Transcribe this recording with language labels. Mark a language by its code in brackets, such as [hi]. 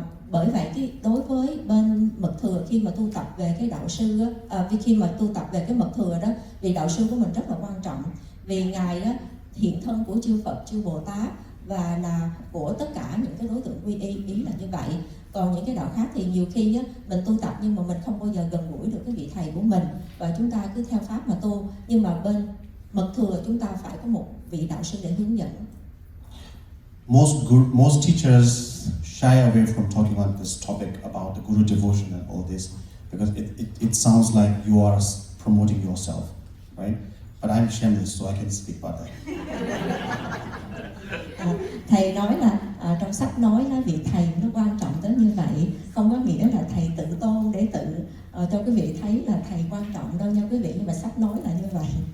[vi] Bởi vậy đối với bên mật thừa, khi mà tu tập về cái đạo sư khi mà tu tập về cái mật thừa đó, vị đạo sư của mình rất là quan trọng, vì ngài hiện thân của chư Phật, chư Bồ Tát và là của tất cả những cái đối tượng quy y, ý là như vậy. Còn những cái đạo khác thì nhiều khi mình tu tập nhưng mà mình không bao giờ gần gũi được cái vị thầy của mình và chúng ta cứ theo pháp mà tu, nhưng mà bên mật thừa chúng ta phải có một vị đạo sư để hướng dẫn. [en] Most teachers shy away from talking on this topic about the Guru devotion and all this, because it sounds like you are promoting yourself, right? But I'm shameless, so I can speak about that. [vi] Thầy nói là trong sách nói là vị thầy nó quan trọng tới như vậy, không có nghĩa là thầy tự tôn để tự cho quý vị thấy là thầy quan trọng đâu nha quý vị, nhưng mà sách nói là như vậy.